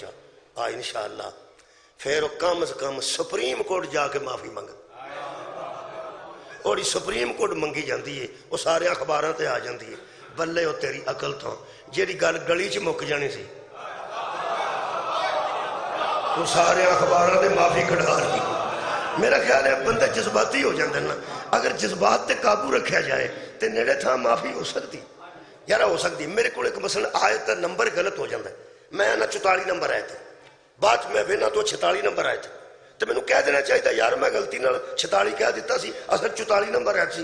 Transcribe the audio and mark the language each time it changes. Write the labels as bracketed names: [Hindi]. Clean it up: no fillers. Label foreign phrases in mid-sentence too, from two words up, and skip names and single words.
[Punjabi] انشاءاللہ پھر کم از کم سپریم کورٹ جا کے معافی مانگ، اور سپریم کورٹ منگی جاندی ہے، وہ سارے اخباراں تے آ جاندی ہے. بلے وہ تیری عقل تو جیڑی گل گلی چ مک جانی سی وہ سارے اخباراں تے معافی کھڑا دی. میرا خیال ہے بندے جذباتی ہو جاندے نا، اگر جذبات تے قابو رکھیا جائے تے نیڑے تھا معافی ہو سکتی. یارہ ہو سکتی. میرے کو ایک مثلا آیت نمبر غلط ہو جاندہ ہے، میں نہ 44 نمبر آئے تھے، بعد میں بھی نہ تو 46 نمبر آئے تھے، تو میں نے کہہ دینا چاہیے تھا یار میں غلطی نہ 46 کہہ دیتا سی، اصل 44 نمبر آئے سی.